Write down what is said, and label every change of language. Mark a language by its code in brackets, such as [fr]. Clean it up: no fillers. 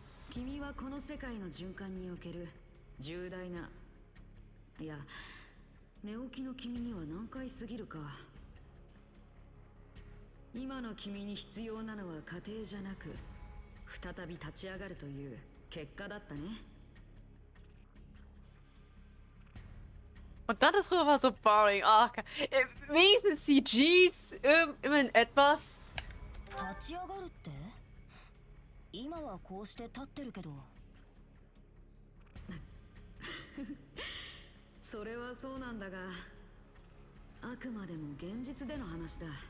[ja] 君はこの世界の循環における重大な、いや、寝起きの君には難解すぎるか。今の君に必要なのは家庭じゃなく、再び立ち上がるという結果だったね。 [de] Und dann das war [en] so boring. [de] Oh, wenigstens CGs, immerhin etwas. [ja] 立ち上がるって？今はこうして立ってるけど。それはそうなんだが、あくまでも現実での話だ。